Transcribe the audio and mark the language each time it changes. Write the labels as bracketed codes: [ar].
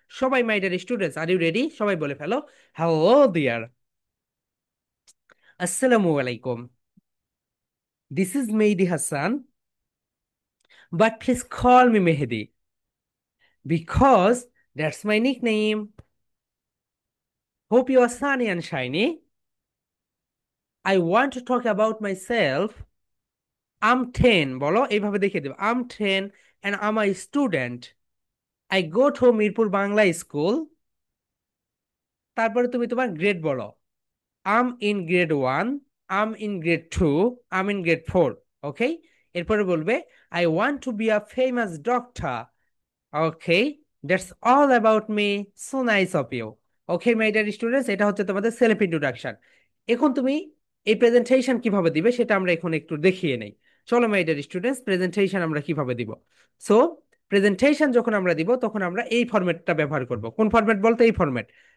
[en] সবাই my dear students, are you ready? [bn] সবাই বলে ফেলো [en] Hello dear, আসসালামু আলাইকুম, this is Mehedi Hasan, but please call me Mehedi because that's my nickname. Hope you are sunny and shiny. I want to talk about myself. I'm 10 [bn] বলো, এইভাবে দেখিয়ে দেবো। [en] I'm 10 and I'm a student. I go to Mirpur Bangla school. [bn] তারপরে তুমি তোমার grade বলো। [en] I'm in grade 1, I'm in grade 2, I'm in grade 4. [bn] ওকে, এরপরে বলবে [en] I want to be a famous doctor. Okay, that's all about me, so nice of you. [bn] Okay [en] my dear students, [bn] এটা হচ্ছে তোমাদের self introduction. এখন তুমি এই presentation কিভাবে দিবে সেটা আমরা এখন একটু দেখিয়ে নেই। চলো [en] my dear students, [bn] প্রেজেন্টেশন আমরা কিভাবে দিব। সো প্রেজেন্টেশন যখন আমরা দিব তখন আমরা এই ফরম্যাটটা ব্যবহার করব। কোন ফরম্যাট বলতে? এই ফরম্যাট।